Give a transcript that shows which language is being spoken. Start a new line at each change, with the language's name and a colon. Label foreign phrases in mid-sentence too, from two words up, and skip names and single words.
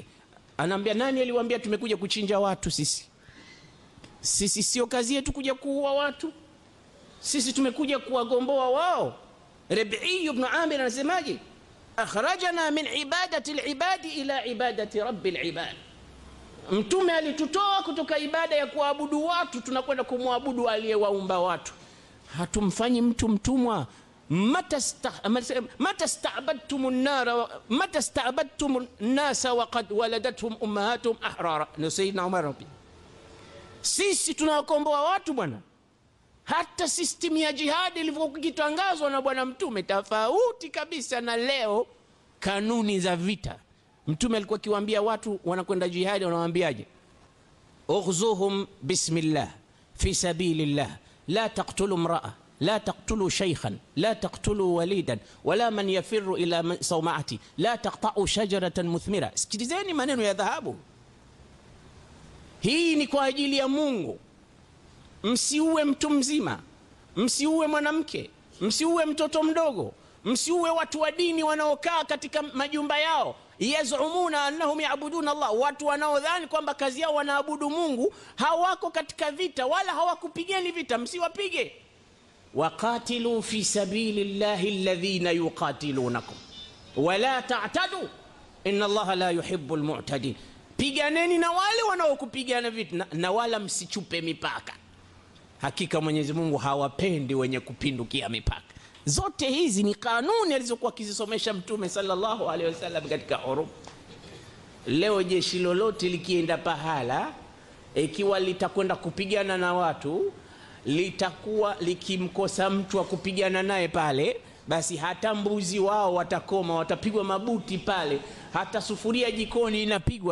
Swahili: Anaambia, nani aliwaambia tumekuja kuchinja watu? Sisi sio kazi yetu kuja kuua watu, sisi tumekuja kuwagomboa wao.
Arabic: Rabi'i ibn Amir anasemaje? أخرجنا من عبادة العباد إلى عبادة رب العباد.
Swahili: Mtume alitutoa kutoka ibada ya kuabudu watu tunakwenda kumwabudu aliyewaumba watu. Hatumfanyi mtu mtumwa.
Arabic: متى استعبدتم الناس وقد ولدتهم أمهاتهم أحرارا.
Swahili: Na Sayyidina Umar Rabbi, sisi tunawakomboa watu bwana. Hata system ya jihadi ilivyokuwa kitangazwa na bwana Mtume tofauti kabisa na leo. Kanuni za vita, Mtume alikuwa akiwaambia watu wanakwenda jihadi, wanawaambiaje?
Arabic: اغزوا بسم الله في سبيل الله لا تقتلوا امرأة لا تقتلوا شيخا لا تقتلوا وليدا ولا من يفر إلى صومعة لا تقطعوا شجرة مثمرة.
Swahili: Sikilizeni maneno ya dhahabu. Hii ni kwa ajili ya Mungu. Msiuwe mtu mzima, msiuwe mwanamke, msiuwe mtoto mdogo, msiuwe watu wa dini wanaokaa katika majumba yao,
Arabic: يزعمون أنهم يعبدون الله,
Swahili: watu wanaodhani kwamba kazi yao wanaabudu Mungu, hawako katika vita wala hawakupigeni vita, msiwapige.
Arabic: وقاتلوا في سبيل الله الذين يقاتلونكم ولا تعتدوا إن الله لا يحب المعتدين.
Swahili: Piganeni na wale wanaokupigana vita na wala msichupe mipaka. Hakika Mwenyezi Mungu hawapendi wenye kupindukia mipaka. Zote hizi ni kanuni alizokuwa akizisomesha Mtume
Arabic: صلى الله عليه وسلم
Swahili: katika hurubu. Leo jeshi lolote likienda pahala, ikiwa litakwenda kupigana na watu, litakuwa likimkosa mtu wa kupigana naye pale, basi hata mbuzi wao watakoma, watapigwa mabuti pale, hata sufuria jikoni inapigwa.